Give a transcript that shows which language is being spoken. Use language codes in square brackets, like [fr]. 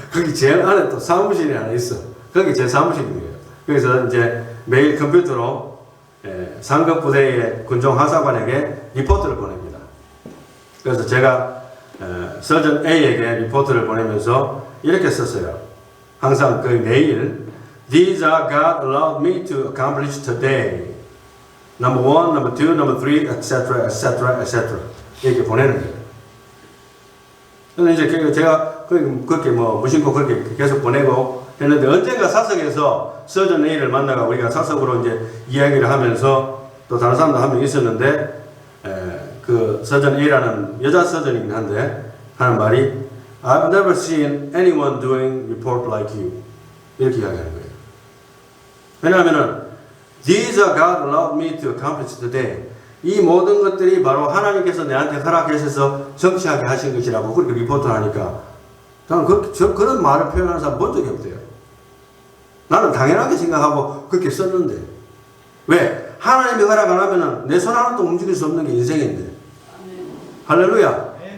[ko] 거기 제일 안에 또 사무실이 하나 있어. 거기 제 사무실이에요. 그래서 이제 매일 컴퓨터로 상급 부대의 군종 하사관에게 리포트를 보냅니다. 그래서 제가 서전 A에게 리포트를 보내면서 이렇게 썼어요. 항상 그 매일 [en] These are God allowed me to accomplish today. Number 1, number 2, number 3, etc., etc., etc. [ko] 이렇게 보내는 거예요. 근데 이제 제가 그렇게 뭐 무심코 그렇게 계속 보내고 했는데 언젠가 사석에서 서전 A를 만나가 우리가 사석으로 이제 이야기를 하면서 또 다른 사람도 한 명 있었는데 그 서전 A라는 여자 서전이긴 한데 하는 말이 [en] I've never seen anyone doing report like you. [ko] 이렇게 이야기하는 거예요. [en] 왜냐하면은 These are God allowed me to accomplish today. [ko] 이 모든 것들이 바로 하나님께서 내한테 허락하셔서 성취하게 하신 것이라고 그렇게 리포트를 하니까 저는 그런 말을 표현하는 사람 본 적이 없대요. 나는 당연하게 생각하고 그렇게 썼는데 왜? 하나님이 허락 안 하면은 내 손 하나도 움직일 수 없는 게 인생인데. 할렐루야.